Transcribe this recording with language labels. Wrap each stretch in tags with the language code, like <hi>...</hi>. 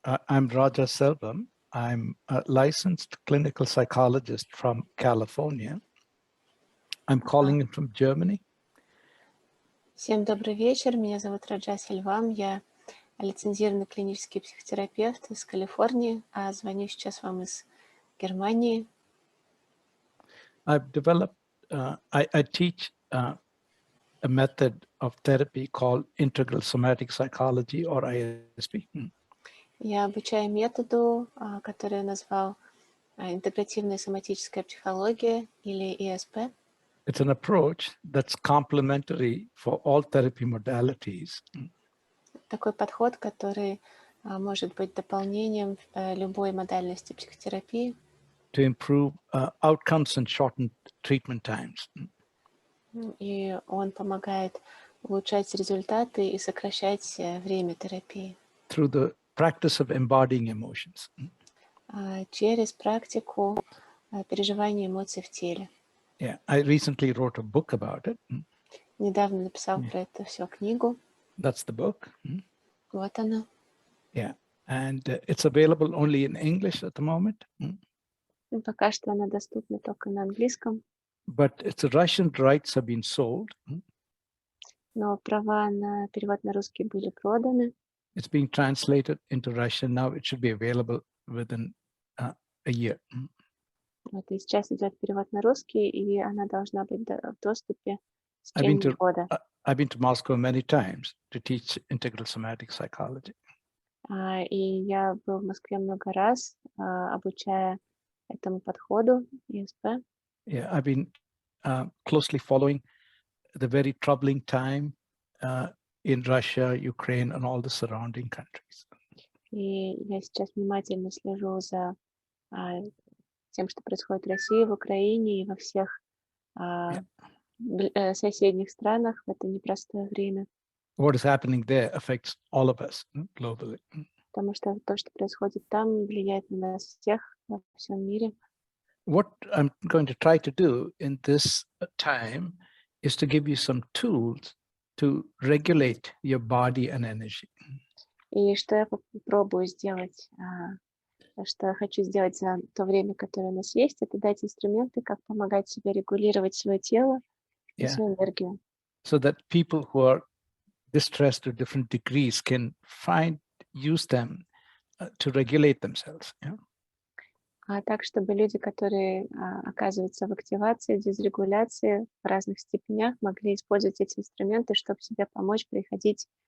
<en>I'm Raджа Сельвам. I'm a licensed clinical psychologist from California. I'm calling in from Germany.</en> <ru>Всем добрый вечер. Меня зовут Раджа Сельвам. Я лицензированный клинический психотерапевт из Калифорнии, а звоню сейчас вам из Германии.</ru> <en>I've developed, I teach a method of therapy called integral somatic psychology or ISP.</en> <ru>Я обучаю методу, который я назвал интегративная соматическая психология или ИСП.</ru> <en>It's an approach that's complementary for all therapy modalities.</en> <ru>Такой подход, который может быть дополнением любой модальности психотерапии.</ru> <en>To improve outcomes and shorten treatment times.</en> <ru>И он помогает улучшать результаты и сокращать время терапии.</ru> <en>Through the practice of embodying emotions.</en> <ru>Через практику переживания эмоций в теле.</ru> <en>Yeah, I recently wrote a book about it.</en> <ru>Недавно написал про это все книгу.</ru> <en>That's the book.</en> <ru>Вот она.</ru> <en>Yeah, and it's available only in English at the moment.</en> <ru>Пока что она доступна только на английском.</ru> <en>But its Russian rights have been sold.</en> <ru>Но права на перевод на русский были проданы.</ru> <en>It's being translated into Russian now. It should be available within a year.</en> <ru>Вот, и сейчас идет перевод на русский, и она должна быть в доступе в течение года.</ru> <en>I've been to Moscow many times to teach integral somatic psychology.</en> <ru>И я был в Москве много раз, обучая этому подходу ИСП.</ru> <en>Yeah, I've been closely following the very troubling time in Russia, Ukraine, and all the surrounding countries.</en> <ru>И я сейчас внимательно слежу за тем, что происходит в России, в Украине и во всех соседних странах в это непростое время.</ru> <en>What is happening there affects all of us globally.</en> <ru>Потому что то, что происходит там, влияет на нас всех во всем мире.</ru> <en>What I'm going to try to do in this time is to give you some tools to regulate your body and energy.</en> <ru>И что я попробую сделать, что я хочу сделать за то время, которое у нас есть, это дать инструменты, как помогать себе регулировать свое тело и свою энергию.</ru> <en>So that people who are distressed to different degrees can use them to regulate themselves. Yeah?</en> <ru>Так, чтобы люди, которые оказываются в активации, дисрегуляции в разных степенях, могли использовать эти инструменты, чтобы себе помочь приходить</ru>